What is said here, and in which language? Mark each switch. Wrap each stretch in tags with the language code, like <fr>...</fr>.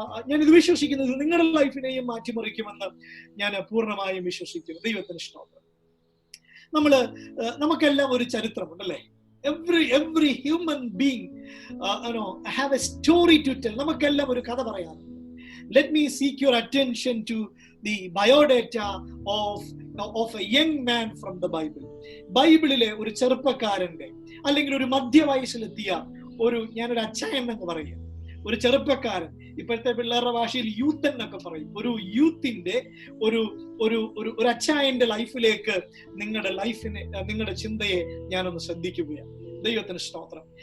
<ml>ഞാനിത് വിശ്വസിക്കുന്നത് നിങ്ങളുടെ ലൈഫിനെയും മാറ്റിമറിക്കുമെന്ന് ഞാൻ പൂർണ്ണമായും വിശ്വസിക്കുന്നു. ദൈവത്തിന് സ്തോത്രം. നമുക്കെല്ലാം ഒരു ചരിത്രമുണ്ടല്ലേ?</ml> <en>Every human being have a story to tell.</en> <ml>നമുക്കെല്ലാം ഒരു കഥ പറയാറുണ്ട്.</ml> <en>Let me seek your attention to the biodata of a young man from the Bible.</en> <ml>ബൈബിളിലെ ഒരു ചെറുപ്പക്കാരന്റെ അല്ലെങ്കിൽ ഒരു മധ്യവയസ്സിലെത്തിയ ഞാനൊരു അച്ചായൻ എന്ന് പറയുക, ഒരു ചെറുപ്പക്കാരൻ, ഇപ്പോഴത്തെ പിള്ളേരുടെ ഭാഷയിൽ യൂത്ത് എന്നൊക്കെ പറയും, ഒരു യൂത്തിന്റെ ഒരു അച്ചായന്റെ ലൈഫിലേക്ക് നിങ്ങളുടെ ചിന്തയെ ഞാനൊന്ന് ശ്രദ്ധിക്കുകയാണ്. ദൈവത്തിന് സ്തോത്രം.</ml>